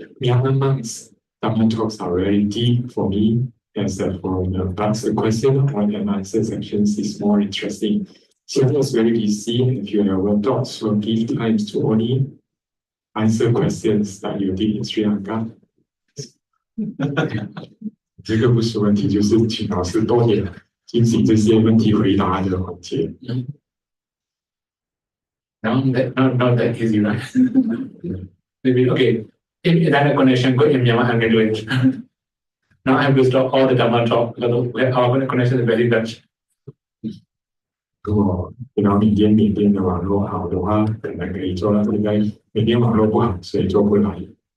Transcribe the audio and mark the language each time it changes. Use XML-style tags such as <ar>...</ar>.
<en>Myanmar monks' Dharma talks are very deep for me, as for the question and answer sections is more interesting. Schedule is very busy, and if you have thoughts, so give time to only answer questions that you did in Sri Lanka.</en> <zh>这个不是问题，就是请老师多点进行这些问题回答的环节。</zh> <en>Not that easy, right? Maybe, okay, if that connection go in Myanmar, I can do it. Now I have to stop all the Dhamma talk because our connection is very bad.</en> <zh>如果缅甸的网络好的话，可能可以做到，应该缅甸网络不好，所以做不来。</zh>